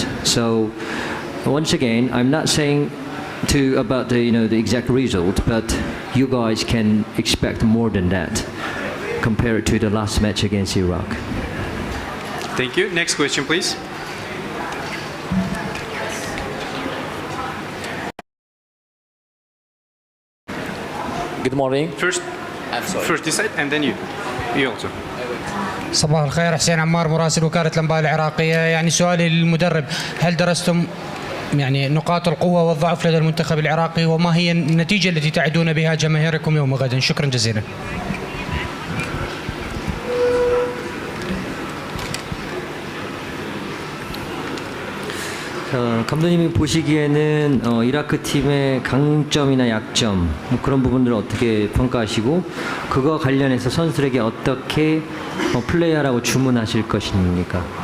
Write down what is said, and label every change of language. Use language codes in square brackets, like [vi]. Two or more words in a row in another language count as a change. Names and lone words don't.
[en] So once again, I'm not saying about the exact result, but you guys can expect more than that compared to the last match against Iraq. Thank you. Next question, please. Good morning. First this side and then you. You also. [ar] صباح الخير، حسين عمار مراسل وكالة الأنباء العراقية. يعني سؤالي للمدرب، هل درستم يعني نقاط القوة والضعف لدى المنتخب العراقي، وما هي النتيجة التي تعدون بها جماهيركم يوم غد؟ شكرا جزيلا. [ko] 감독님이 보시기에는 이라크 팀의 강점이나 약점 그런 부분들을 어떻게 평가하시고 그거와 관련해서 선수들에게 어떻게 플레이하라고 주문하실 것입니까?